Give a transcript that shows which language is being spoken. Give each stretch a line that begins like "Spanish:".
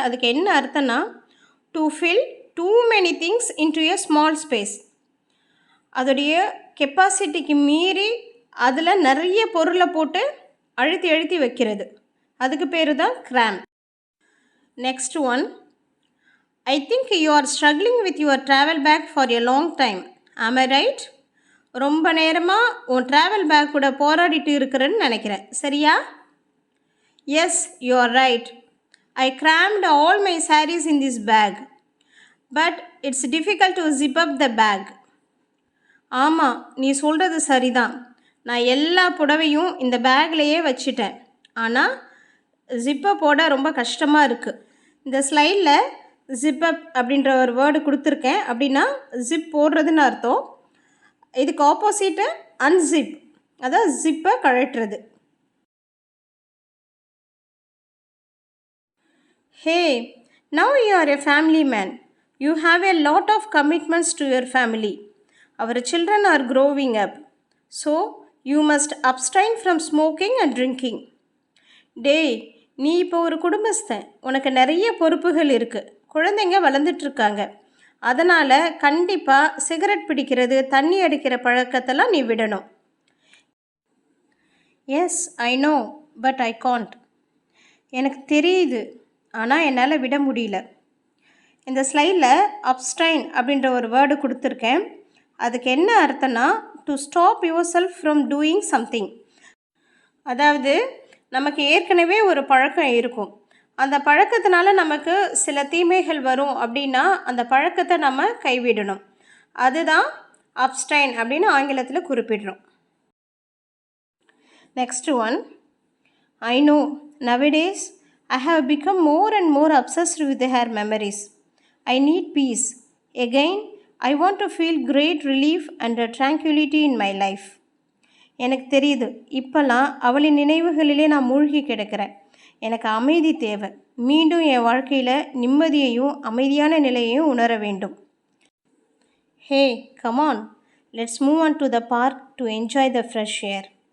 Tamil: அதுக்கு என்ன அர்த்தம்னா, to fill two many things into a small space. அதோடைய கெப்பாசிட்டிக்கு மீறி அதில் நிறைய பொருளை போட்டு அழுத்தி அழுத்தி வைக்கிறது, அதுக்கு பேர் தான் gram. Next one.
English: I think you are struggling with your travel bag for a long time. Am I right?
Tamil: ரொம்ப நேரமாக உன் ட்ராவல் பேக் கூட போராடிட்டு இருக்கிறேன்னு நினைக்கிறேன், சரியா? S, you are right. I
English: crammed all my sarees in this bag. But it's difficult to zip up the bag.
Tamil: ஆமாம், நீ சொல்கிறது சரிதான். நான் எல்லா புடவையும் இந்த பேக்லேயே வச்சிட்டேன். ஆனால் ஜிப்பை போட ரொம்ப கஷ்டமாக இருக்குது. இந்த ஸ்லைடில் ஜிப்பப் அப்படின்ற ஒரு வேர்டு கொடுத்துருக்கேன். அப்படின்னா ஜிப் போடுறதுன்னு அர்த்தம். இதுக்கு ஆப்போசிட்டு அன்சிப், அதாவது ஜிப்பை கழட்டுறது. ஹே,
English: now you are a family man. You have a lot of commitments to your family. Our children are growing up. So, you must abstain from smoking and drinking.
Tamil: டேய், நீ இப்போ ஒரு குடும்பஸ்தன். உனக்கு நிறைய பொறுப்புகள் இருக்குது. குழந்தைங்க வளர்ந்துட்டுருக்காங்க. அதனால் கண்டிப்பாக சிகரெட் பிடிக்கிறது, தண்ணி அடிக்கிற பழக்கத்தெல்லாம் நீ விடணும். S, I know, but I can't. எனக்கு தெரியுது, ஆனால் என்னால் விட முடியல. இந்த ஸ்லைடில் அப்ஸ்டைன் அப்படின்ற ஒரு வேர்டு கொடுத்துருக்கேன். அதுக்கு என்ன அர்த்தம்னா to stop your self from doing something. அதாவது நமக்கு ஏற்கனவே ஒரு பழக்கம் இருக்கும். அந்த பழக்கத்தினால நமக்கு சில தீமைகள் வரும். அப்படின்னா அந்த பழக்கத்தை நம்ம கைவிடணும். அதுதான் அப்ஸ்டைன் அப்படின்னு ஆங்கிலத்தில் குறிப்பிடுறோம். Next one, I know
English: nowadays I have become more and more obsessed with her memories. I need peace. Again, I want to feel great relief and tranquility in my life.
Tamil: எனக்கு தெரியுது, இப்போல்லாம் அவளின் நினைவுகளிலே நான் மூழ்கி கிடக்கிறேன். எனக்கு அமைதி தேவை. மீண்டும் என் வாழ்க்கையில் நிம்மதியையும் அமைதியான நிலையையும் உணர வேண்டும். ஹே, come on, let's move on to the park to enjoy the fresh air.